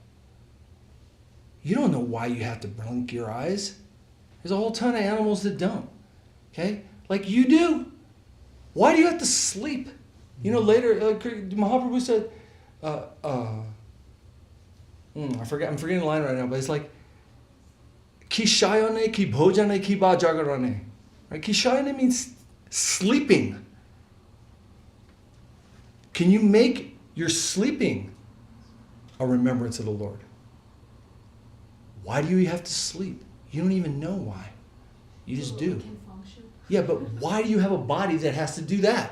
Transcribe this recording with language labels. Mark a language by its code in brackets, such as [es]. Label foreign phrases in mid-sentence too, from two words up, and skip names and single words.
[en] You don't know why you have to blink your eyes. There's a whole ton of animals that don't. Okay? Like you do. Why do you have to sleep? Later, Mahaprabhu said, I'm forgetting the line right now, but it's like, [bn] কি শয়নে, কি ভোজনে, কি বা জাগরণে. Right? কি শয়নে [en] means sleeping. Can you make your sleeping a remembrance of the Lord? Why do you have to sleep? You don't even know why. You just do. We can function. Yeah, but why do you have a body that has to do that?